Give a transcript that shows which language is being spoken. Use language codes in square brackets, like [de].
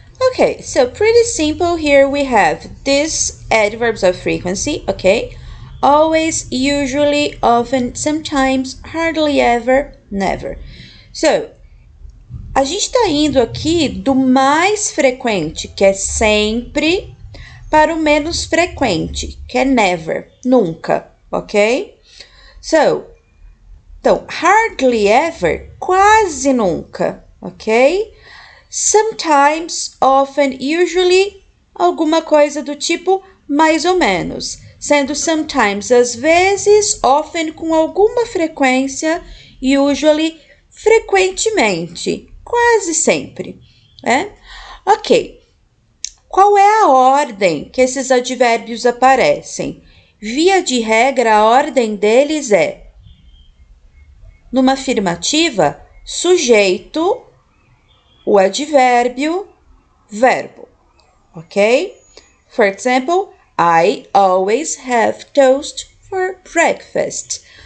[en] Okay, so pretty simple. Here we have these adverbs of frequency, okay? Always, usually, often, sometimes, hardly ever, never. [pt] So, a gente está indo aqui do mais frequente, que é sempre, para o menos frequente, que é never, nunca, ok? So, então, [en] hardly ever, [pt] quase nunca, ok? Sometimes, often, usually, alguma coisa do tipo mais ou menos, sendo sometimes às vezes, often com alguma frequência, usually frequentemente, quase sempre, né? Ok. Qual é a ordem que esses advérbios aparecem? Via de regra, a ordem deles é, numa afirmativa, sujeito, o advérbio, verbo, ok? [en] For example, I always have toast for breakfast.